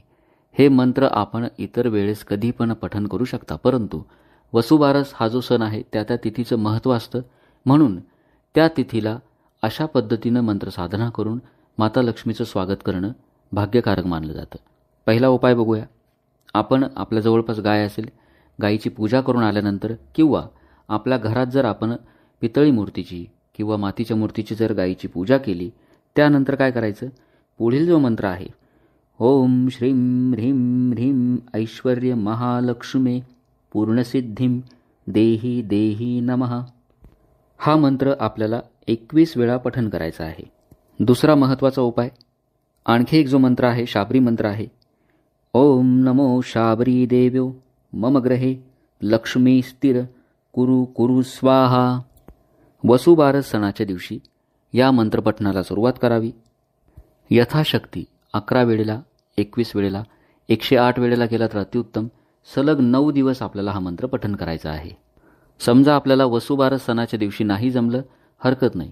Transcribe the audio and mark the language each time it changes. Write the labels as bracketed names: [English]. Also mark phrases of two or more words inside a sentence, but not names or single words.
[Marathi] हे मंत्र आपण इतर वेळेस कधी पण पठण करू शकता, परंतु वसुबारस हा जो सण आहे त्या तिथीचं महत्त्व असतं, म्हणून त्या तिथीला अशा पद्धतीनं मंत्र साधना करून माता लक्ष्मीचं स्वागत करणं भाग्यकारक मानलं जातं. पहिला उपाय बघूया. आपण आपल्या जवळपास गाय असेल, गायीची पूजा करून आल्यानंतर किंवा आपल्या घरात जर आपण पितळी मूर्तीची किंवा मातीच्या मूर्तीची जर गायीची पूजा केली, त्यानंतर काय करायचं? पुढील जो मंत्र आहे, [Sanskrit] ओम श्रीं ह्रीं ह्रीं ऐश्वर्य महालक्ष्मे पूर्णसिद्धिं देही देही नमः, [Marathi] हा मंत्र आपल्याला 21 वेळा पठण करायचा आहे. दुसरा महत्त्वाचा उपाय, आणखी एक जो मंत्र आहे, शाबरी मंत्र आहे. [Sanskrit] ओम नमो शाबरी देव्यो मम ग्रहे लक्ष्मी स्थिर कुरु कुरु स्वाहा. [Marathi] वसुबारस सणाच्या दिवशी या मंत्रपठणाला सुरुवात करावी. यथाशक्ती 11 वेळेला, 21 वेळेला, 108 वेळेला केला तर अतिउत्तम. सलग 9 दिवस आपल्याला हा मंत्र पठण करायचा आहे. समजा आपल्याला वसुबारस सणाच्या दिवशी नाही जमलं, हरकत नाही.